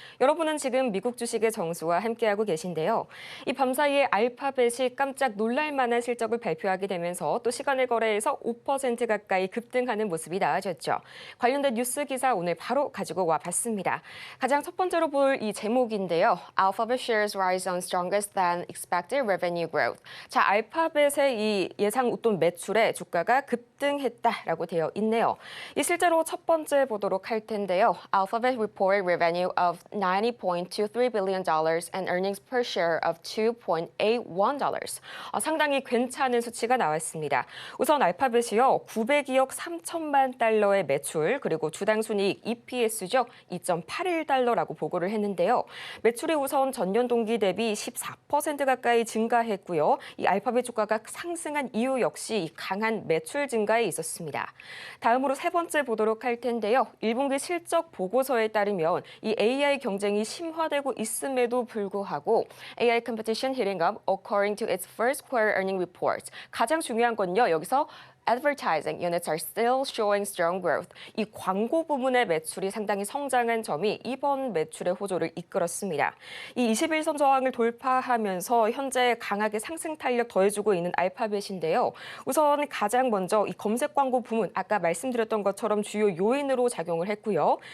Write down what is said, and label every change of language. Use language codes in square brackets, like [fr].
[ko] 여러분은 지금 미국 주식의 정수와 함께하고 계신데요. 이 밤사이에 알파벳이 깜짝 놀랄만한 실적을 발표하게 되면서 또 시간을 거래해서 5% 가까이 급등하는 모습이 나아졌죠. 관련된 뉴스 기사 오늘 바로 가지고 와봤습니다. 가장 첫 번째로 볼 이 제목인데요. [en] Alphabet shares rise on strongest than expected revenue growth. [ko] 자, 알파벳의 이 예상 웃돈 매출 매출에 주가가 급등했다라고 되어 있네요. 이 실제로 첫 번째 보도록 할 텐데요. [en] Alphabet reported revenue of $90.23 billion and earnings per share of $2.81. [ko] 상당히 괜찮은 수치가 나왔습니다. 우선 알파벳이요. 902억 3천만 달러의 매출 그리고 주당 순이익 EPS죠. 2.81달러라고 보고를 했는데요. 매출이 우선 전년 동기 대비 14% 가까이 증가했고요. 이 알파벳 주가가 상승한 이유 역시 이 강한 매출 증가에 있었습니다. 다음으로 세 번째 보도록 할 텐데요. 1분기 실적 보고서에 따르면 이 AI 경쟁이 심화되고 있음에도 불구하고 [en] AI competition heating up according to its first quarter earning report. [ko] 가장 중요한 건요. 여기서 [en] Advertising units are still showing strong growth. [ko] 이 광고 부문의 매출이 상당히 성장한 점이 이번 매출의 호조를 이끌었습니다. 이 21선 저항을 돌파하면서 현재 강하게 상승 탄력 더해주고 있는 알파벳인데요. 우선 가장 먼저 이 검색 광고 부문 아까 말씀드렸던 것처럼 주요 요인으로 작용을 했고요.